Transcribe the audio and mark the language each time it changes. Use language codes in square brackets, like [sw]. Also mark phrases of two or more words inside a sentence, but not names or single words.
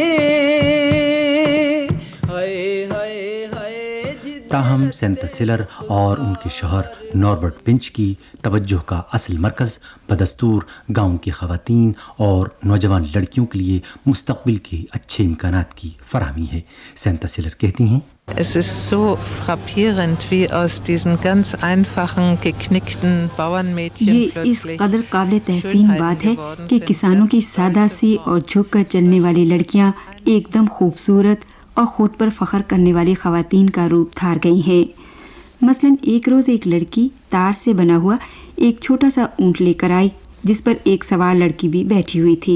[ur] تاہم سینتا سیلر اور ان کے شوہر ناربرٹ پنچ کی توجہ کا اصل مرکز بدستور گاؤں کی خواتین اور نوجوان لڑکیوں کے لیے مستقبل کے اچھے امکانات کی فراہمی ہے. سینتا سیلر کہتی ہیں [de] Es ist so frappierend, wie aus diesen ganz einfachen, geknickten Bauernmädchen [ur] یہ اس قدر قابل تحسین بات ہے کہ کسانوں کی سادہ سی اور جھک کر چلنے والی لڑکیاں ایک دم خوبصورت اور خود پر فخر کرنے والی خواتین کا روپ دھار گئی ہیں. مثلاً ایک روز ایک لڑکی تار سے بنا ہوا ایک چھوٹا سا اونٹ لے کر آئی جس پر ایک سوار لڑکی بھی بیٹھی ہوئی تھی.